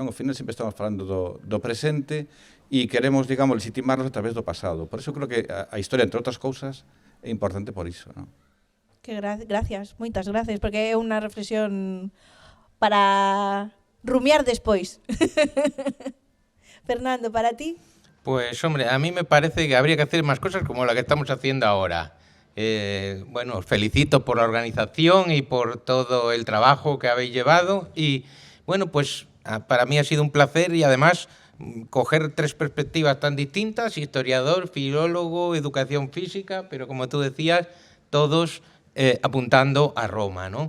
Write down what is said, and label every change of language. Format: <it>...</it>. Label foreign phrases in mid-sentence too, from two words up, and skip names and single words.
<gl>Ao final sempre estamos falando do presente e queremos, digamos, legitimarnos a través do pasado.</gl> <es>Por eso creo que</es> <gl>a historia, entre outras cousas, é importante por iso, non? Gracias, moitas gracias, porque é unha reflexión para rumiar despois.</gl> <es>Fernando, ¿para ti? Pues, hombre, a mí me parece que habría que hacer más cosas como la que estamos haciendo ahora. Bueno, os felicito por la organización y por todo el trabajo que habéis llevado, Bueno, pues para mí ha sido un placer y además coger 3 perspectivas tan distintas, historiador, filólogo, educación física, pero como tú decías, todos apuntando a Roma, ¿no?</es>